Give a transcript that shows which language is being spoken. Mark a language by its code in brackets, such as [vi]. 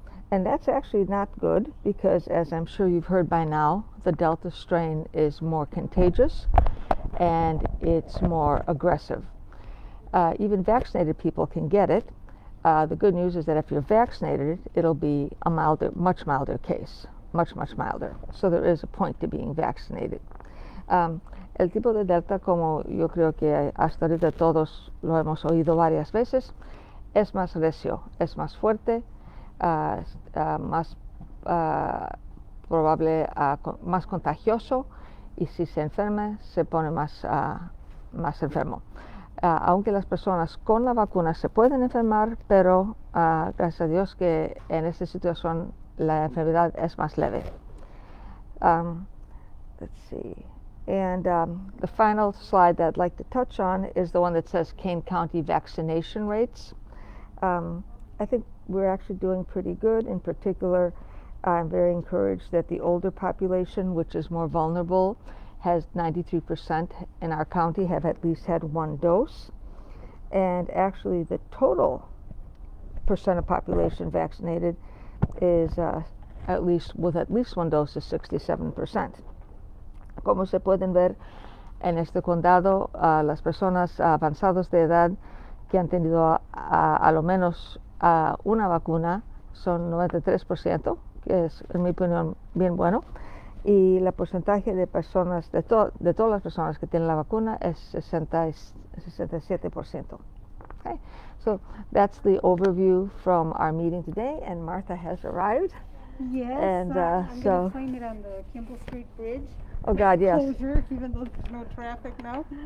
[en] And that's actually not good because, as I'm sure you've heard by now, the Delta strain is more contagious and it's more aggressive. Even vaccinated people can get it. The good news is that if you're vaccinated, it'll be a much milder case, much milder. So there is a point to being vaccinated. [es] El tipo de Delta, como yo creo que hasta ahorita todos lo hemos oído varias veces, es más recio, es más fuerte, más probable, más contagioso, y si se enferma se pone más enfermo. Aunque las personas con la vacuna se pueden enfermar, pero gracias a Dios que en esta situación la enfermedad es más leve. [en] Let's see. And the final slide that I'd like to touch on is the one that says Kane County vaccination rates. I think we're actually doing pretty good. In particular, I'm very encouraged that the older population, which is more vulnerable, has 93% in our county have at least had one dose. And actually the total percent of population vaccinated is with at least one dose is 67%. [es] Como se pueden ver en este condado, las personas avanzadas de edad que han tenido a lo menos una vacuna son 93%, que es en mi opinión bien bueno, y el porcentaje de personas, de todas las personas que tienen la vacuna es 67%. [en] Okay, so that's the overview from our meeting today, and Martha has arrived. Yes, and I'm going to blame it on the Kimball Street Bridge. Oh God, yes. Closure, even though there's no traffic now.